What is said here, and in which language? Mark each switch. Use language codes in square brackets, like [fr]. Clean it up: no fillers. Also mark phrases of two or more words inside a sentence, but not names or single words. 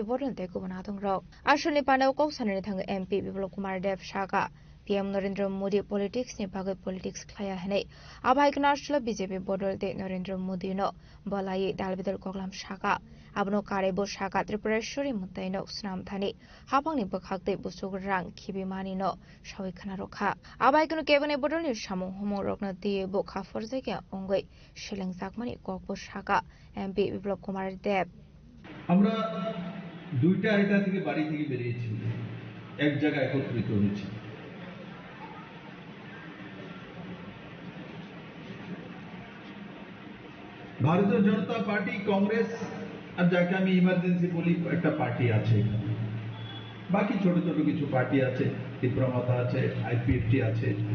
[trp] Bodan Teku Banatong Rok Ashala Panda Koksanani Thang MP Biplop Kumar Deb Shaka PM Narendra Modi politics ni bagai politics klaya hanai abai knashla BJP bodol de Narendra Modi no balai dalbidal koklam shaka abno karebo shaka Tripureshwari mutai no snam thani hapang ni bakhak de busug rang khibi mani no shawi khana rokha abai kunu kebane bodol ni samung homo rokna de bo khafor jega ongoi shileng sakmani kokbo shaka MP Biplop Kumar Deb [bn] আমরা দুইটা আইটা থেকে বাড়ি থেকে বেরিয়েছি এক জায়গায় একত্রিত হয়েছি ভারতীয় জনতা পার্টি কংগ্রেস আর যাকে আমি ইমার্জেন্সি বলি একটা পার্টি আছে বাকি ছোট ছোট কিছু পার্টি আছে তীব্রমতা আছে আইপিএফটি আছে